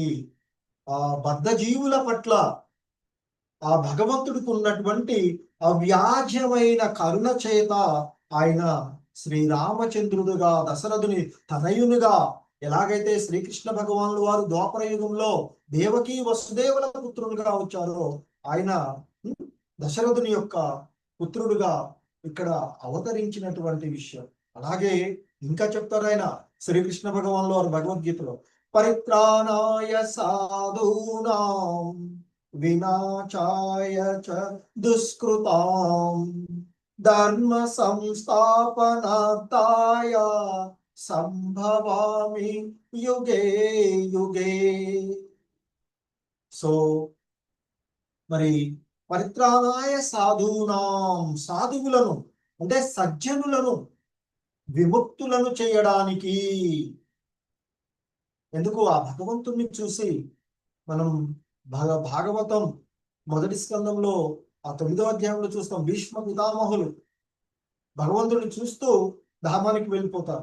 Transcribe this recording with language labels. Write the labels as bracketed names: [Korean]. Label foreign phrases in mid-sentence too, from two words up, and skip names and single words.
[Telugu] ఆ బద్ధజీవుల పట్ల ఆ భగవంతుడికి ఉన్నటువంటి అవ్యాజ్యమైన కరుణ చేత ఆయన శ్రీరామచంద్రుడుగా, దశరథుని తనయునిగా, ఎలాగైతే శ్రీకృష్ణ భగవానుల వారు ద్వాపర యుగంలో దేవకీ వసుదేవుల పుత్రులుగా వచ్చారో, ఆయన దశరథుని యొక్క పుత్రుడుగా ఇక్కడ అవతరించినటువంటి విషయం. అలాగే ఇంకా చెప్తారు ఆయన శ్రీకృష్ణ భగవాన్లు వారు భగవద్గీతలో, [Sanskrit] పరిత్రాణాయ సాధూనాం వినాశాయ చ దుష్కృతాం ధర్మ సంస్థాపనార్థాయ సంభవామి యుగే యుగే. [Telugu] సో మరి [Sanskrit] పరిత్రాణాయ సాధూనాం, [Telugu] సాధువులను అంటే సజ్జనులను విముక్తులను చేయడానికి. ఎందుకు ఆ భగవంతుణ్ణి చూసి మనం భాగవతం మొదటి స్కందంలో ఆ 9వ అధ్యాయంలో చూస్తాం, భీష్మ పితామహులు భగవంతుడిని చూస్తూ ధామానికి వెళ్ళిపోతారు.